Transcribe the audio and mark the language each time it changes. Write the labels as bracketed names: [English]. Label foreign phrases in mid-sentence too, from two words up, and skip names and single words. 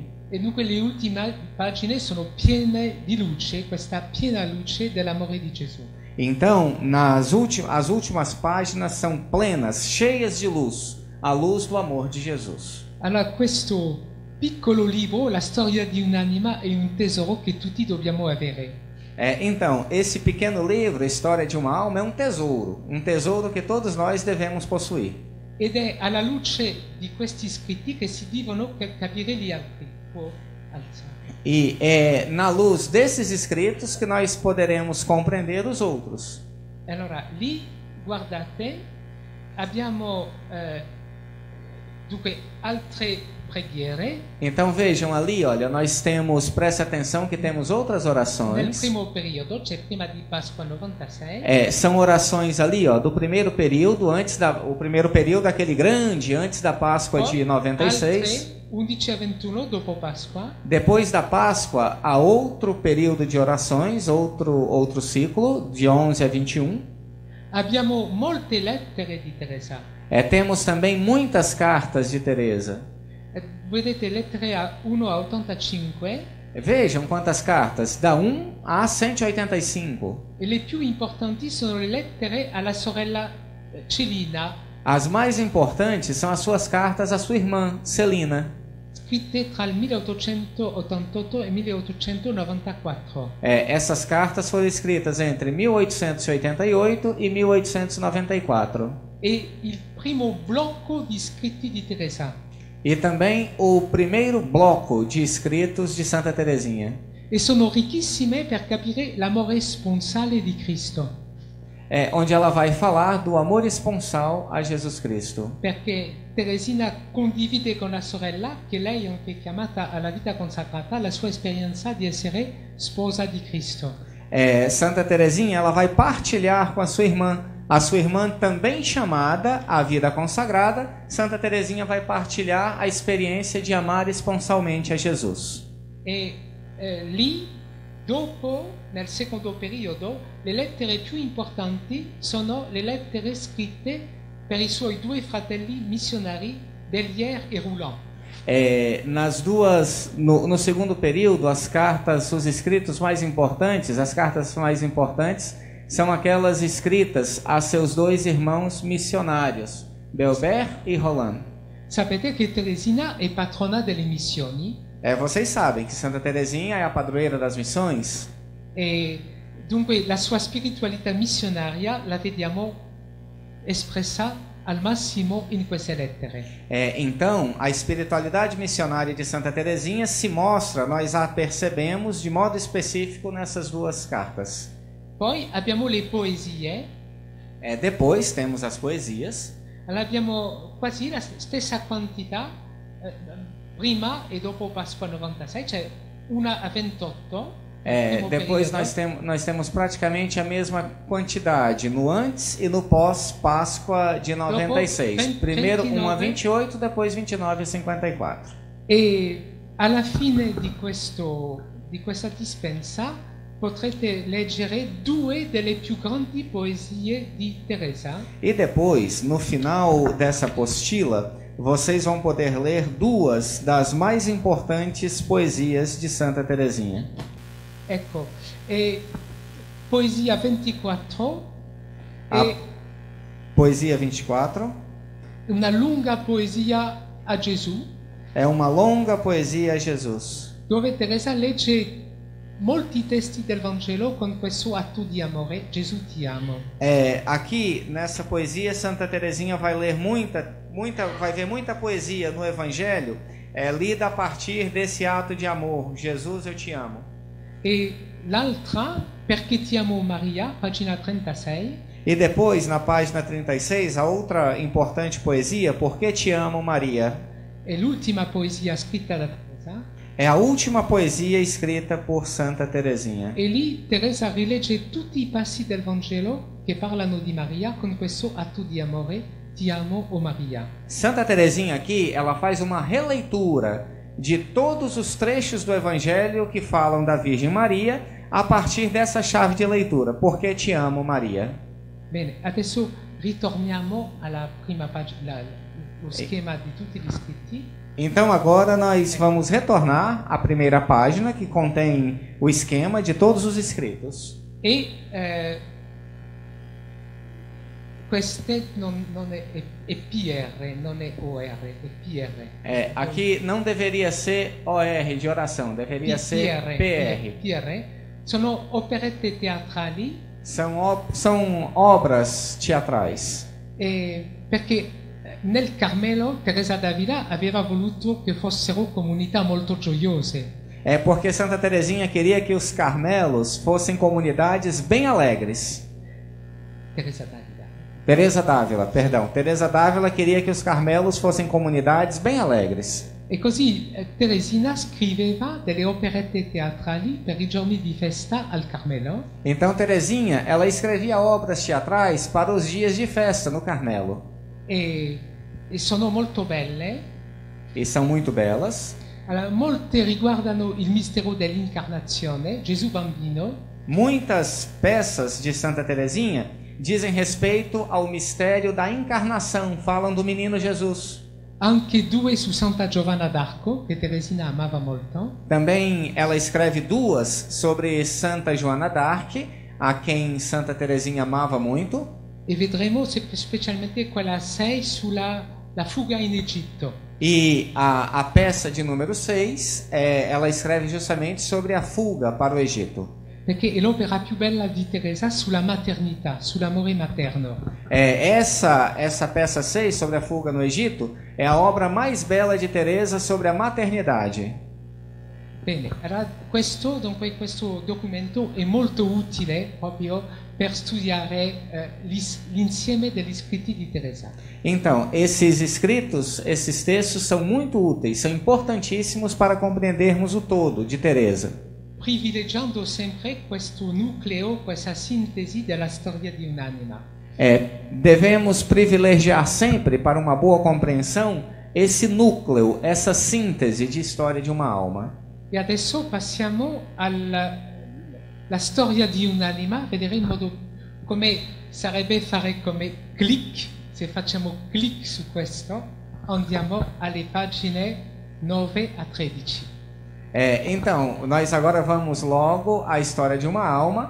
[Italian] E dunque le ultime pagine sono piene di luce, questa piena luce dell'amore di Gesù. [Portuguese] Então, as últimas páginas são plenas, cheias de luz, a luz do amor de Jesus. [Italian] Allora questo piccolo libro, la storia di un'anima, è un tesoro che tutti dobbiamo avere. [Portuguese] Então, esse pequeno livro, a história de uma alma, é um tesouro que todos nós devemos possuir. [Italian] Ed è alla luce di questi scritti che si devono capire gli altri. [Portuguese] E é na luz desses escritos que nós poderemos compreender os outros. [Italian] Allora, lì, guardate, abbiamo dunque altre preghiere. [Portuguese] Então vejam ali, olha, nós temos, preste atenção que temos outras [Italian] Nel [Portuguese] orações. [Italian] primo periodo, c'è prima di Pasqua 96. [Portuguese] São orações ali, ó, do primeiro período, o primeiro período aquele grande, antes da Páscoa de 96. [Italian] Altre 11 a 21 dopo Pasqua. [Portuguese] Depois da Páscoa, há outro período de orações, outro ciclo, de 11 a 21. [Italian] Abbiamo molte lettere di Teresa. [Portuguese] Temos também muitas cartas de Teresa. [Italian] Vedete lettere a 1 a 85. [Portuguese] Vejam quantas cartas, da 1 a 185. [Italian] E le più importanti sono le lettere alla sorella Celina, [Portuguese] As mais importantes são as suas cartas à sua irmã, Celina. [Italian] scritte tra il 1888 e 1894. [Portuguese] Essas cartas foram escritas entre 1888 e 1894. [Italian] E il primo blocco di scritti di Teresa. [Portuguese] E também o primeiro bloco de escritos de Santa Teresinha. [Italian] E sono ricchissime per capire l'amore sponsale di Cristo. [Portuguese] Onde ela vai falar do amor esponsal a Jesus Cristo. [Italian] Perché Teresina condivide con la sorella, che lei è anche chiamata alla vita consacrata, la sua esperienza di essere sposa di Cristo. [Portuguese] Santa Teresinha ela vai partilhar com a sua irmã também chamada à vida consagrada. Santa Teresinha vai partilhar a experiência de amar esponsalmente a Jesus. [Italian] E lì, dopo, nel secondo periodo, le lettere più importanti sono le lettere scritte per i suoi due fratelli missionari, Bellière e Roulin. [Portuguese] No segundo período, os escritos mais importantes, as cartas mais importantes, são aquelas escritas a seus dois irmãos missionários, Bellière e Roland. [Italian] Sapete che Teresina è patrona delle missioni? [Portuguese] Vocês sabem que Santa Teresinha é a padroeira das missões. [Italian] E dunque la sua spiritualità missionaria la vediamo espressa al massimo in queste lettere. [Portuguese] Então, a espiritualidade missionária de Santa Teresinha se mostra, nós a percebemos de modo específico nessas duas cartas. [Italian] Poi abbiamo le poesie. [Portuguese] Depois temos as poesias. [Italian] Abbiamo quasi la stessa quantità prima e dopo Pasqua 96, cioè una a 28. [Portuguese] Depois nós temos praticamente a mesma quantidade no antes e no pós-Páscoa de 96. Primeiro 1 a 28, depois 29 a 54. [Italian] E alla fine di questa dispensa potrete leggere due delle più grandi poesie di Teresa. [Portuguese] E depois, no final dessa apostila, vocês vão poder ler duas das mais importantes poesias de Santa Teresinha. [Italian] Ecco, poesia 24 [Portuguese] Poesia 24 [Italian] una lunga poesia a Gesù. [Portuguese] É uma longa poesia a Jesus. [Italian] Dove Teresa legge molti testi del Vangelo con questo atto di amore, Gesù ti amo. [Portuguese] Aqui nessa poesia Santa Teresinha vai ler vai ver muita poesia no Evangelho, lida a partir desse ato de amor, Jesus eu te amo. [Italian] E l'altra, Perché ti amo Maria, pagina 36. [Portuguese] E depois, na página 36, a outra importante poesia, Porque te amo Maria. [Italian] È l'ultima poesia scritta da Teresa. [Portuguese] É a última poesia escrita por Santa Teresinha. [Italian] E lì Teresa rilegge tutti i passi del Vangelo che parlano di Maria con questo atto di amore, ti amo, o Maria. [Portuguese] Santa Teresinha aqui, ela faz uma releitura de todos os trechos do Evangelho que falam da Virgem Maria a partir dessa chave de leitura, Porque te amo Maria. [Italian] Bene, adesso ritorniamo alla prima pagina, lo schema di tutti gli scritti. [Portuguese] Então agora nós vamos retornar à primeira página que contém o esquema de todos os escritos. [Italian] E queste non è PR, non è OR, è PR. [Portuguese] Aqui não deveria ser OR de oração, deveria ser PR. [Italian] PR sono operette teatrali. [Portuguese] São obras teatrais. [Italian] Perché nel Carmelo Teresa d'Avila aveva voluto che fossero comunità molto gioiose. [Portuguese] Porque Santa Teresinha queria que os Carmelos fossem comunidades bem alegres. Teresa d'Ávila queria que os Carmelos fossem comunidades bem alegres. [Italian] E così Teresina scriveva delle operette teatrali per i giorni di festa al Carmelo. [Portuguese] Então Teresinha, ela escrevia obras teatrais para os dias de festa no Carmelo. [Italian] E sono molto belle. [Portuguese] E são muito belas. [Italian] Allora, molte riguardano il mistero dell'incarnazione, Gesù bambino. [Portuguese] Muitas peças de Santa Teresinha dizem respeito ao mistério da encarnação, falam do menino Jesus. [Italian] anche due su Santa Giovanna d'Arco, che Teresina amava molto, [Portuguese] Também ela escreve duas sobre Santa Joana d'Arc, a quem Santa Teresinha amava muito. [Italian] e vedremo specialmente quella 6 sulla la fuga in Egitto. [Portuguese] E a peça de número 6, ela escreve justamente sobre a fuga para o Egito. [Italian] Perché è l'opera più bella di Teresa sulla maternità, sull'amore materno. [Portuguese] Essa peça 6 sobre a fuga no Egito é a obra mais bela de Teresa sobre a maternidade. [Italian] Bene, allora questo documento è molto utile proprio per studiare l'insieme degli scritti di Teresa. [Portuguese] Então, esses escritos, esses textos são muito úteis, são importantíssimos para compreendermos o todo de Teresa. [Italian] Privilegiando sempre questo nucleo, questa sintesi della storia di un'anima. [Portuguese] Devemos privilegiar sempre, para uma boa compreensão, esse núcleo, essa síntese de história de uma alma. [Italian] E adesso passiamo alla storia di un'anima, vedere in modo come sarebbe fare come clic. Se facciamo clic su questo, andiamo alle pagine 9 a 13. [Portuguese] Então, nós agora vamos logo à história de uma alma.